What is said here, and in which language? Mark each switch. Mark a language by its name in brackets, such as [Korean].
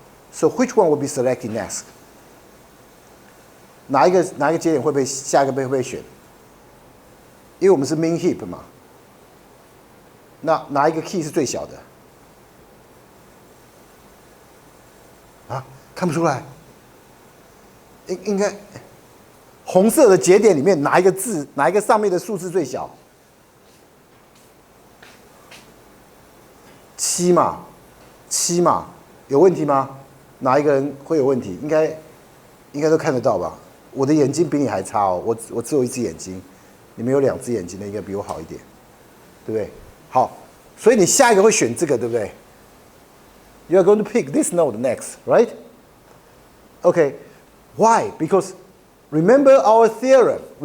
[English] So which one will be selected next? [Chinese] 哪一个节点会被下一个会被选？因为我们是 min heap 嘛。那哪一个 key 是最小的？啊，看不出来。应该红色的节点里面哪一个上面的数字最小？7嘛，7嘛，有问题吗？哪一个人会有问题？应该都看得到吧？我的眼睛比你还差哦，我只有一只眼睛，你们有2只眼睛的应该比我好一点，对不对？好，所以你下一个会选这个，对不对 ？ [English] You are going to pick this node next, right? Okay. Why? Because remember our theorem.